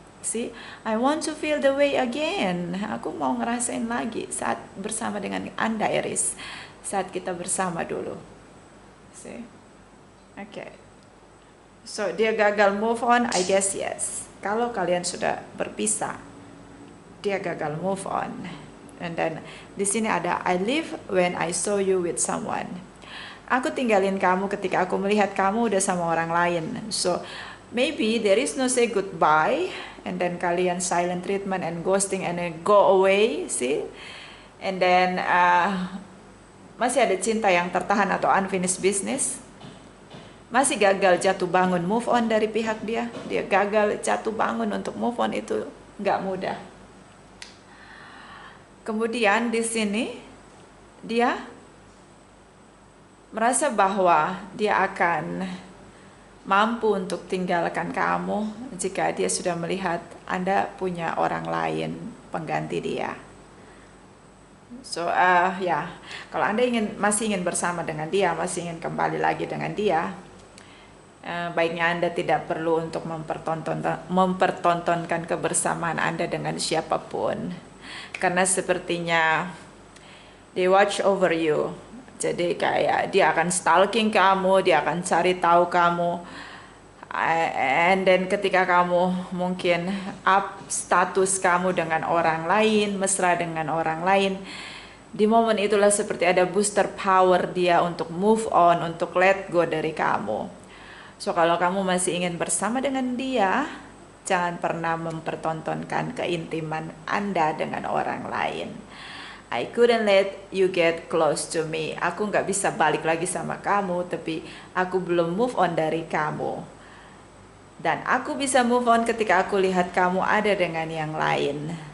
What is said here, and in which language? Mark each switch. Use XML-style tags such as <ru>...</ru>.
<en>See, I want to feel the way again.</en> <id>Aku mau ngerasain lagi saat bersama dengan Anda, Aries. Saat kita bersama dulu. See? Okay. So, dia gagal move on,</id> <en>I guess yes.</en> <id>Kalau kalian sudah berpisah, dia gagal move on.</id> <en>And then</en> <id>di sini ada</id> <en>I leave when I saw you with someone.</en> <id>Aku tinggalin kamu ketika aku melihat kamu udah sama orang lain.</id> <en>So maybe there is no say goodbye, and then kalian silent treatment and ghosting and then go away, see?</en> <id>And then masih ada cinta yang tertahan atau unfinished business. Masih gagal jatuh bangun move on dari pihak dia. Dia gagal jatuh bangun untuk move on, itu nggak mudah. Kemudian di sini dia merasa bahwa dia akan mampu untuk tinggalkan kamu jika dia sudah melihat Anda punya orang lain pengganti dia. So ya, kalau Anda masih ingin bersama dengan dia, masih ingin kembali lagi dengan dia, baiknya Anda tidak perlu untuk mempertontonkan kebersamaan Anda dengan siapapun. Karena sepertinya</id> <en>they watch over you.</en> <id>Jadi kayak dia akan stalking kamu, dia akan cari tahu kamu. And then ketika kamu mungkin up status kamu dengan orang lain, mesra dengan orang lain, di momen itulah seperti ada booster power dia untuk move on, untuk let go dari kamu. So kalau kamu masih ingin bersama dengan dia, jangan pernah mempertontonkan keintiman Anda dengan orang lain.</id> <en>I couldn't let you get close to me.</en> <id>Aku nggak bisa balik lagi sama kamu, tapi aku belum move on dari kamu. Dan aku bisa move on ketika aku lihat kamu ada dengan yang lain.</id>